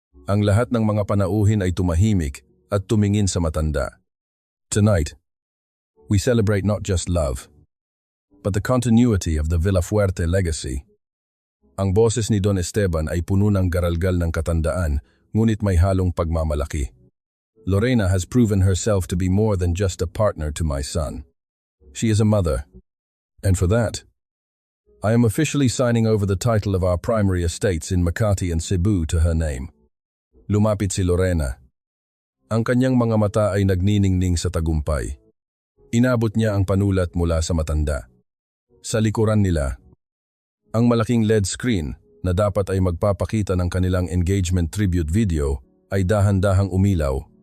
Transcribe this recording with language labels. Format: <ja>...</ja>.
<tl>Ang lahat ng mga panauhin ay tumahimik at tumingin sa matanda.</tl> <en>Tonight, we celebrate not just love, but the continuity of the Villafuerte legacy.</en> <tl>Ang boses ni Don Esteban ay puno ng garalgal ng katandaan, ngunit may halong pagmamalaki.</tl> <en>Lorena has proven herself to be more than just a partner to my son. She is a mother, and for that, I am officially signing over the title of our primary estates in Makati and Cebu to her name.</en> <tl>Lumapit si Lorena. Ang kanyang mga mata ay nagniningning sa tagumpay. Inabot niya ang panulat mula sa matanda. Sa likuran nila, ang malaking LED screen na dapat ay magpapakita ng kanilang engagement tribute video ay dahan-dahang umilaw.</tl>